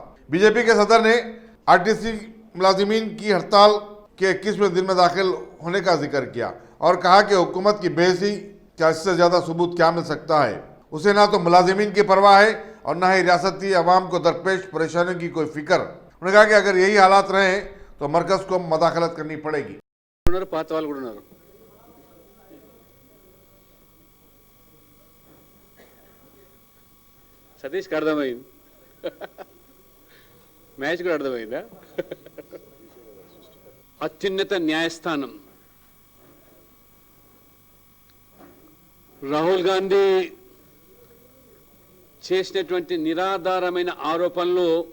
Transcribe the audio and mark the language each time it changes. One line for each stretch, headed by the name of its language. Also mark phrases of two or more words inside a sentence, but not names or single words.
Urdu: بی جے پی کے صدر نے RTC ملازمین کی ہڑتال کے 21ویں دن میں داخل ہونے کا ذکر کیا اور کہا کہ حکومت کی بےحسی کیا اس سے زیادہ ثبوت کیا مل سکتا ہے. اسے نہ تو ملازمین کی پرواہ ہے اور نہ ہی ریاستی عوام کو درپیش پریشانیوں کی کوئی فکر. انہوں نے کہا کہ اگر یہی حالات رہیں تو مرکز کو مداخلت کرنی پڑے گی.
Telugu: సతీష్కి అర్థమైంది, మ్యాచ్ కూడా అర్థమైందా? అత్యున్నత న్యాయస్థానం రాహుల్ గాంధీ చేసినటువంటి నిరాధారమైన ఆరోపణలు